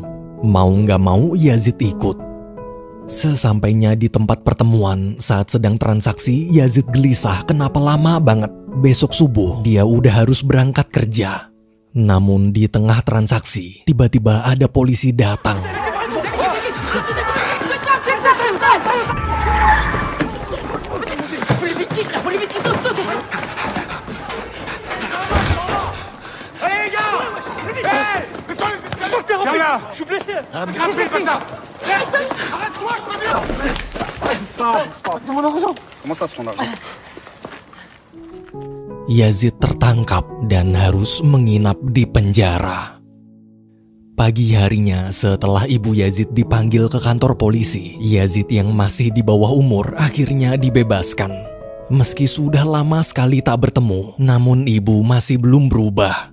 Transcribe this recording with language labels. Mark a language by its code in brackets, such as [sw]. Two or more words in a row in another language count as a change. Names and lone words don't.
[id] Mau gak mau Yazid ikut. Sesampainya di tempat pertemuan, saat sedang transaksi, Yazid gelisah kenapa lama banget. Besok subuh dia udah harus berangkat kerja. Namun di tengah transaksi, tiba-tiba ada polisi datang. [fr] Je suis blessé. Grimpez le bâtard. Arrête-toi, je te dis. C'est mon argent. Comment ça, c'est ton argent? [id] Yazid tertangkap dan harus menginap di penjara. Pagi harinya setelah ibu Yazid dipanggil ke kantor polisi, Yazid yang masih di bawah umur akhirnya dibebaskan. Meski sudah lama sekali tak bertemu, namun ibu masih belum berubah.